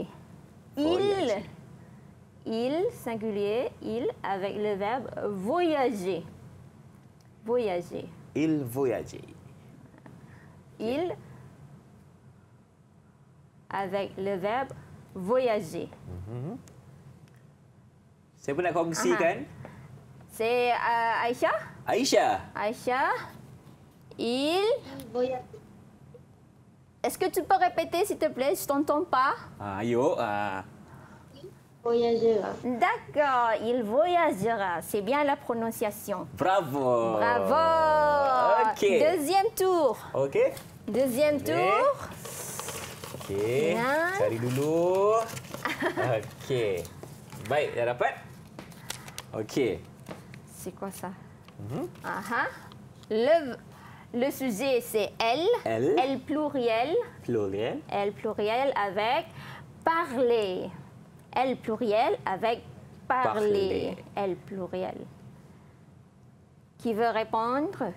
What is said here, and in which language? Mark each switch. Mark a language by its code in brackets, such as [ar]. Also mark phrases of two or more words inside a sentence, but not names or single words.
[fr] Voyager. Il singulier, il avec le verbe voyager. Voyager. Il voyage. Il avec le verbe voyager. [ms] Siapa nak kongsikan? [fr] C'est Aïcha. Aisyah. Aïcha, il... Voyage. Est-ce que tu peux répéter, s'il te plaît? Je t'entends pas. Ayo. Voyagera. D'accord, il voyagera. C'est bien la prononciation. Bravo. Bravo. Okey. Deuxième tour. Okey. Deuxième [ms] Boleh. [fr] tour. Okey. [ms] Ya. Cari dulu. Okey. Baik, dah dapat? Okey. [fr] C'est quoi ça? Aha. Le sujet, c'est elle. Elle. Elle pluriel. Pluriel. Elle pluriel avec parler. Elle pluriel avec parler. Parler. Elle pluriel. Qui veut répondre?